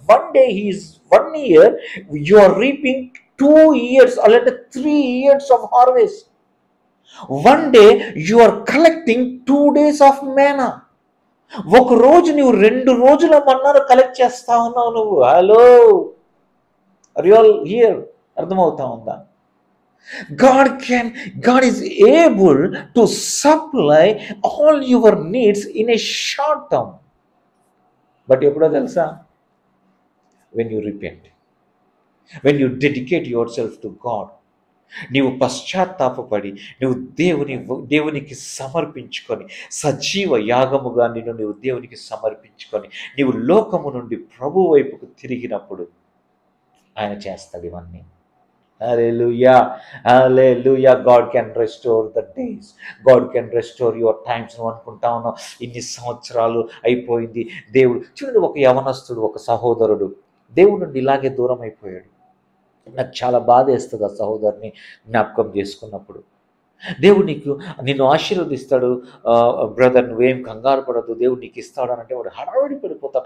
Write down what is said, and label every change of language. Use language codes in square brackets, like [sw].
[en] 1 day he is 1 year you are reaping 2 years అలాంటి 3 years of harvest. 1 day you are collecting 2 days of manna. [te] ఒక రోజు నువ్వు 2 రోజుల మన్నాను కలెక్ట్ చేస్తా ఉన్నావు నువ్వు. [en] Hello, are you all here? [te] అర్థమవుతా ఉందా? [en] God is able to supply all your needs in a short term. [te] But ఎప్పుడో తెలుసా? [en] When you repent, when you dedicate yourself to God, [te] నీవు పశ్చాత్తాపపడి నువ్వు దేవునికి సమర్పించుకొని సజీవ యాగముగా నీవు దేవునికి సమర్పించుకొని నీవు లోకము నుండి ప్రభు వైపుకు తిరిగినప్పుడు ఆయన చేస్తాడు ఇవన్నీ. [en] Hallelujah, hallelujah. God can restore the days. God can restore your times. [te] నువ్వు అనుకుంటా ఉన్నావు ఇన్ని సంవత్సరాలు అయిపోయింది దేవుడు. చూడండి, ఒక యవనస్తుడు, ఒక సహోదరుడు దేవుడు నుండి ఇలాగే దూరం అయిపోయాడు. నాకు చాలా బాధ వేస్తుంది ఆ సహోదరుని జ్ఞాపకం చేసుకున్నప్పుడు. దేవుడు నిన్ను ఆశీర్వదిస్తాడు, బ్రదర్ నువ్వేం కంగారు పడద్దు, దేవుడు నీకు ఇస్తాడు అంటే వాడు హడావిడి పడిపోతాడు.